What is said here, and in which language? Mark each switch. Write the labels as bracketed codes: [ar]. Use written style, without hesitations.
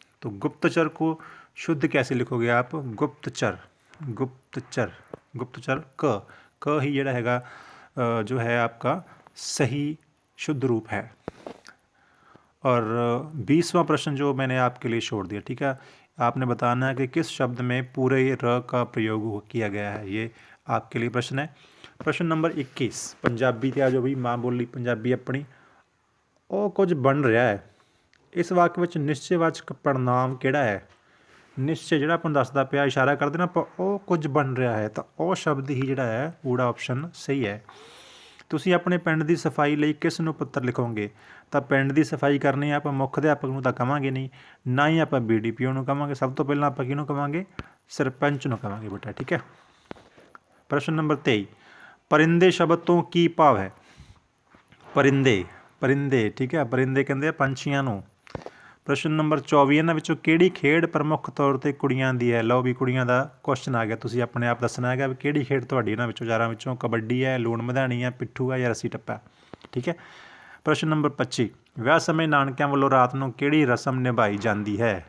[hi] तो गुप्तचर को शुद्ध कैसे लिखोगे आप, गुप्तचर, गुप्तचर, गुप्तचर क ही [pa] ਜਿਹੜਾ ਹੈਗਾ [hi] जो है आपका सही शुद्ध रूप है। और 20वां प्रश्न जो मैंने आपके लिए छोड़ दिया, ठीक है, आपने बताना है कि किस शब्द में पूरे र का प्रयोग किया गया है, ये आपके लिए प्रश्न है। प्रश्न नंबर 21, पंजाबी [pa] ਤੇ ਆ ਜੋ ਵੀ ਮਾਂ ਬੋਲੀ ਪੰਜਾਬੀ ਆਪਣੀ, ਉਹ ਕੁਝ ਬਣ ਰਿਹਾ ਹੈ, ਇਸ ਵਾਕ ਵਿੱਚ ਨਿਸ਼ਚੈਵਾਚਕ ਪੜਨਾਮ ਕਿਹੜਾ ਹੈ। ਨਿਸ਼ਚੈ ਜਿਹੜਾ ਆਪਾਂ ਨੂੰ ਦੱਸਦਾ ਪਿਆ, ਇਸ਼ਾਰਾ ਕਰਦੇ ਨਾ ਆਪਾਂ, ਉਹ ਕੁਝ ਬਣ ਰਿਹਾ ਹੈ, ਤਾਂ ਉਹ ਸ਼ਬਦ ਹੀ ਜਿਹੜਾ ਹੈ ਊੜਾ ਆਪਸ਼ਨ ਸਹੀ ਹੈ। ਤੁਸੀਂ ਆਪਣੇ ਪਿੰਡ ਦੀ ਸਫਾਈ ਲਈ ਕਿਸ ਨੂੰ ਪੱਤਰ ਲਿਖੋਗੇ, ਤਾਂ ਪਿੰਡ ਦੀ ਸਫਾਈ ਕਰਨੀ ਆਪਾਂ ਮੁੱਖ ਅਧਿਆਪਕ ਨੂੰ ਤਾਂ ਕਵਾਂਗੇ ਨਹੀਂ, ਨਾ ਹੀ ਆਪਾਂ BDPO ਨੂੰ ਕਵਾਂਗੇ, ਸਭ ਤੋਂ ਪਹਿਲਾਂ ਆਪਾਂ ਕਿਹਨੂੰ ਕਵਾਂਗੇ, ਸਰਪੰਚ ਨੂੰ ਕਵਾਂਗੇ ਬੇਟਾ, ਠੀਕ ਹੈ। ਪ੍ਰਸ਼ਨ ਨੰਬਰ 23, परिंदे शब्द ਤੋਂ ਕੀ ਭਾਵ ਹੈ। [hi] परिंदे, परिंदे, ठीक है, [pa] परिंदे ਕਹਿੰਦੇ ਆ ਪੰਛੀਆਂ ਨੂੰ। ਪ੍ਰਸ਼ਨ ਨੰਬਰ 24, ਇਹਨਾਂ ਵਿੱਚੋਂ ਕਿਹੜੀ ਖੇਡ ਪ੍ਰਮੁੱਖ ਤੌਰ 'ਤੇ ਕੁੜੀਆਂ ਦੀ ਹੈ। ਲਓ ਵੀ ਕੁੜੀਆਂ ਦਾ ਕੁਐਸਚਨ ਆ ਗਿਆ, ਤੁਸੀਂ ਆਪਣੇ ਆਪ ਦੱਸਣਾ ਹੈਗਾ ਵੀ ਕਿਹੜੀ ਖੇਡ ਤੁਹਾਡੀ ਇਹਨਾਂ ਵਿੱਚੋਂ ਚਾਰਾਂ ਵਿੱਚੋਂ ਕਬੱਡੀ ਹੈ, ਲੂਣ ਮਧਾਣੀ ਹੈ, ਪਿੱਠੂ ਹੈ ਜਾਂ ਰੱਸੀ ਟੱਪਾ, ਠੀਕ ਹੈ। ਪ੍ਰਸ਼ਨ ਨੰਬਰ 25, ਵਿਆਹ ਸਮੇਂ ਨਾਨਕਿਆਂ ਵੱਲੋਂ ਰਾਤ ਨੂੰ ਕਿਹੜੀ ਰਸਮ ਨਿਭਾਈ ਜਾਂਦੀ ਹੈ।